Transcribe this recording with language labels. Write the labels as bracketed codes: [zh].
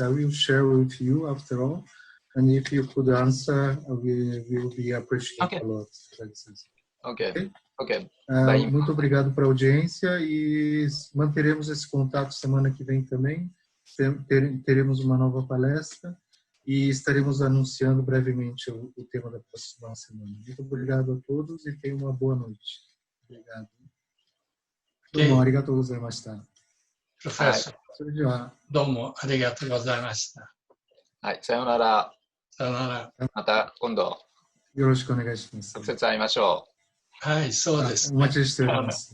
[en] I will share with you after all. And if you could answer, we will be appreciated a lot. Ok. Ok. [pt] Muito obrigado pela audiência e manteremos esse contato semana que vem também. Teremos uma nova palestra e estaremos anunciando brevemente o tema da próxima semana. Muito obrigado a todos e tenham uma boa noite. Obrigado. [ja] どうもありがとうございました。プロフェッサー、それでは、どうもありがとうございました。はい、さようなら。さよなら。また今度、よろしくお願いします。直接会いましょはい、そうですおね。待ちしております。